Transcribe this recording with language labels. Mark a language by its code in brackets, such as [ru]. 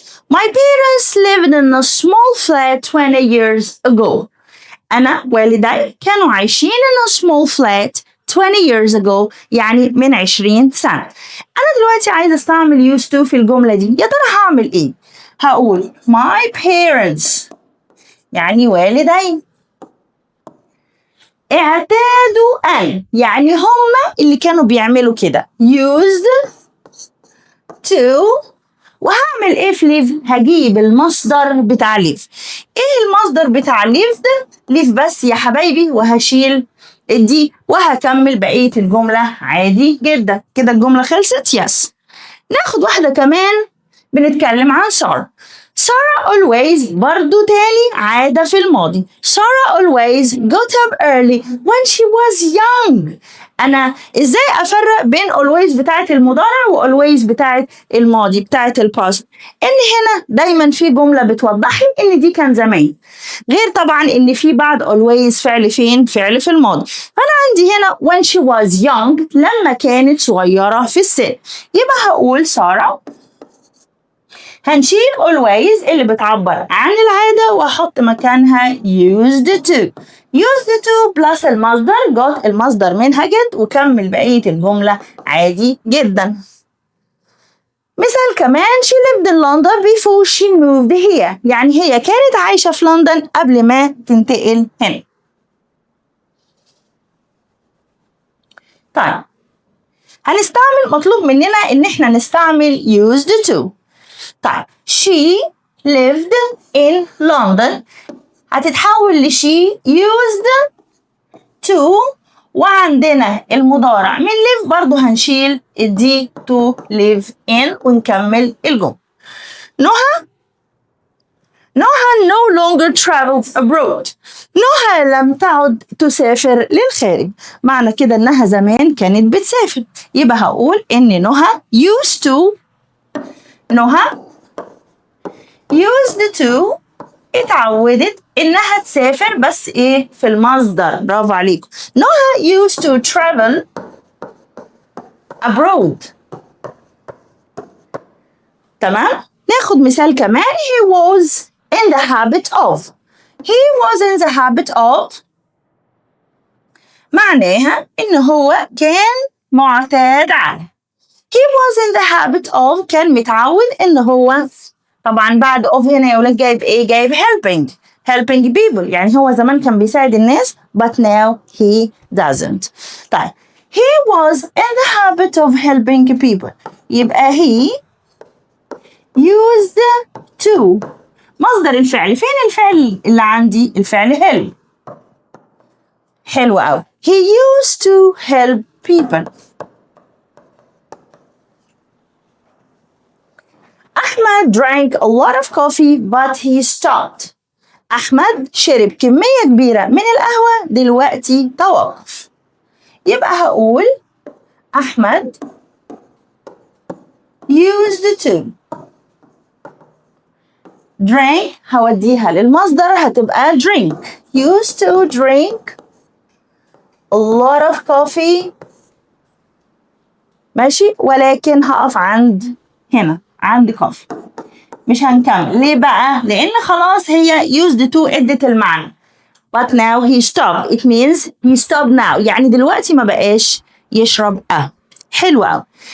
[en] My parents lived in a small flat 20 years ago. [ar] أنا والدي كانوا عايشين [en] in a small flat 20 years ago، [ar] يعني من 20 سنة. أنا دلوقتي عايزة استعمل used to في الجملة دي، يا ترى هعمل إيه؟ هقول my parents يعني والدي اعتادوا أن، يعني هم اللي كانوا بيعملوا كده used to. وهعمل ايه في ليف؟ هجيب المصدر بتاع ليف. ايه المصدر بتاع ليف ده؟ ليف بس يا حبايبي، وهشيل دي وهكمل بقية الجملة عادي جدا. كده الجملة خلصت. يس. ناخد واحدة كمان بنتكلم عن سارة. سارة always برضو تاني عادة في الماضي. [en] سارة always got up early when she was young. [ar] أنا إزاي أفرق بين always بتاعة المضارع و always بتاعة الماضي بتاعة الباست؟ إن هنا دايما في جملة بتوضح لي إن دي كان زمان، غير طبعا إن في بعد always فعل فين؟ فعل في الماضي. فأنا عندي هنا [en] when she was young [ar] لما كانت صغيرة في السن، يبقى هقول سارة. هنشيل always اللي بتعبر عن العادة وأحط مكانها used to. used to plus المصدر got، المصدر منها get، وكمل بقية الجملة عادي جدا. مثال كمان [en] she lived in London before she moved here. [ar] يعني هي كانت عايشة في لندن قبل ما تنتقل هنا. طيب هنستعمل، مطلوب مننا إن احنا نستعمل used to. طيب [en] she lived in London [ar] هتتحول لشي used to، وعندنا المضارع من live برضو هنشيل الدي to live in ونكمل الجملة. [en] نهى no longer travels abroad. [ar] نهى لم تعد تسافر للخارج. معنى كده انها زمان كانت بتسافر، يبقى هقول ان نهى used to. نهى used to اتعودت انها تسافر، بس ايه في المصدر. برافو عليكم. [en] نهى used to travel abroad. [ar] تمام. ناخد مثال كمان. [en] he was in the habit of. he was in the habit of [ar] معناها ان هو كان معتاد على. [en] he was in the habit of [ar] كان متعود ان هو، طبعا بعد of هنا يا ولاد جايب ايه؟ جايب [en] helping people، [ar] يعني هو زمان كان بيساعد الناس [en] but now he doesn't. [ar] طيب [en] he was in the habit of helping people، [ar] يبقى [en] he used to. [ar] مصدر الفعل فين؟ الفعل اللي عندي الفعل help. حلو قوي. [en] he used to help people. أحمد drank a lot of coffee but he stopped. [ar] أحمد شرب كمية كبيرة من القهوة دلوقتي توقف. يبقى هقول أحمد used to. drink هوديها للمصدر هتبقى drink. [en] used to drink a lot of coffee. [ar] ماشي، ولكن هقف عند هنا عند coffee، مش هنكمل. ليه بقى؟ لأن خلاص هي used to ادت المعنى. [en] but now he stopped. it means he stopped now، [ar] يعني دلوقتي ما بقاش يشرب حلو أوي.